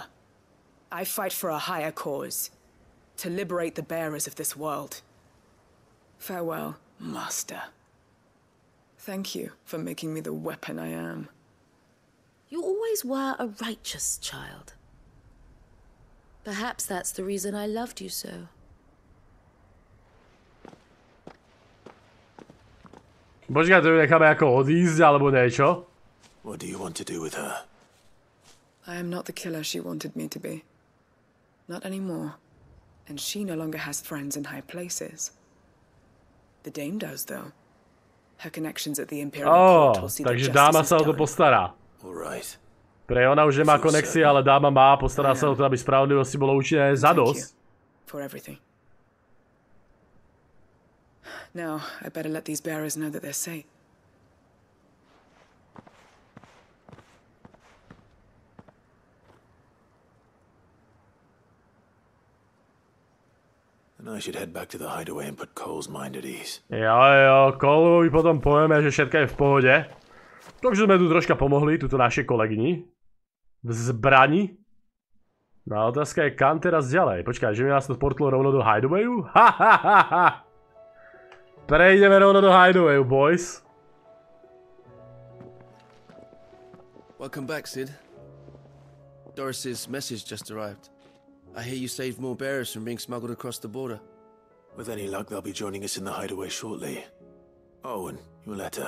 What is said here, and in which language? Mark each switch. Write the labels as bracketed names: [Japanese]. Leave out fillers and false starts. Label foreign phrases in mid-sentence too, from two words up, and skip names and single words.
[English] I fight for a higher cause, to liberate the bearers of this world. Farewell, Master. Thank you for making me the weapon I am. You always were a righteous child. Perhaps that's the reason I loved you so. [Slovak] Počkaj, to necháme ako odísť, alebo niečo? [English] What do you want to do with her? I am not the killer she wanted me to be. Not anymore. And she no longer has friends in high places. The dame does, though. Her connections at the Imperial Court will see that [Slovak] takže [English] justice [Slovak] dáma [English] is [Slovak] sa o to [English] done. [Slovak] postará. [English] Alright. [Slovak] Pre ona už nemá konexie, ale dáma má, postará sa o to, aby spravodlivosti bolo učinené zadosť. [English] For everything. Now, I better let these bearers know that they're safe. And I should head back to the hideaway and put Cole's mind at ease. [Slovak] Jo, Coleovi potom povieme, že všetko je v pohode. Takže sme tu troška pomohli, tuto našej kolegyni. V zbrani. No a otázka je, kam teraz ďalej? Počkaj, že mi nás to portlo rovno do hideawayu? Ha! Prejdeme rovno do hideawayu, boys. [English] Welcome back, Sid. Doris's message just arrived. I hear you saved more bearers from being smuggled across the border. With any luck, they'll be joining us in the hideaway shortly. Oh, and your letter.